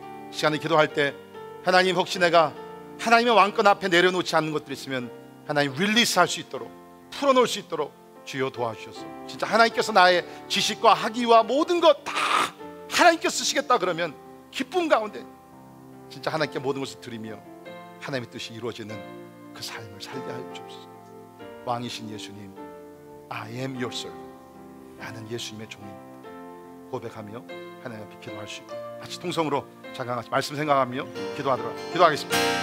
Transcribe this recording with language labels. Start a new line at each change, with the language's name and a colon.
Korean: 시간에 기도할 때 하나님, 혹시 내가 하나님의 왕권 앞에 내려놓지 않는 것들이 있으면 하나님 릴리스할 수 있도록, 풀어놓을 수 있도록 주여 도와주셔서, 진짜 하나님께서 나의 지식과 학위와 모든 것 다 하나님께서 쓰시겠다 그러면 기쁨 가운데 진짜 하나님께 모든 것을 드리며 하나님의 뜻이 이루어지는 그 삶을 살게 하여 주옵소서. 왕이신 예수님,
English: I am your servant.
Korean: 나는 예수님의 종입니다. 고백하며 하나님 앞에 기도할 수 있고, 같이 통성으로 잠깐 같이 말씀 생각하며 기도하겠습니다.